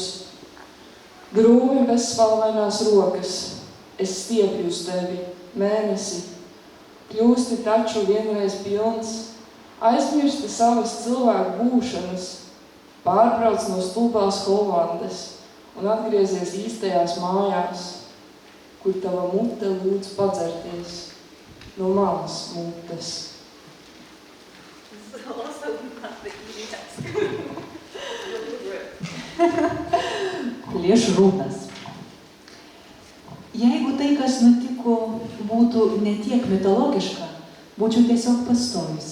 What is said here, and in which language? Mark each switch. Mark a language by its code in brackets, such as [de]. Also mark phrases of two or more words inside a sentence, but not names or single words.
[lv] Drūmi bezspalvainās rokas, es stiepju uz tevi, mēnesi, kļūsti taču vienreiz pilns, aizmirsti savas cilvēku būšanas, pārbrauc no stulbās Holandes un atgriezies īstajās mājās, kur tava mute lūdz padzerties no manas mutes. [lt] Plėšrūnas. Jeigu tai, kas nutiko, būtų ne tiek mitologiška, būčiau tiesiog pastojusi.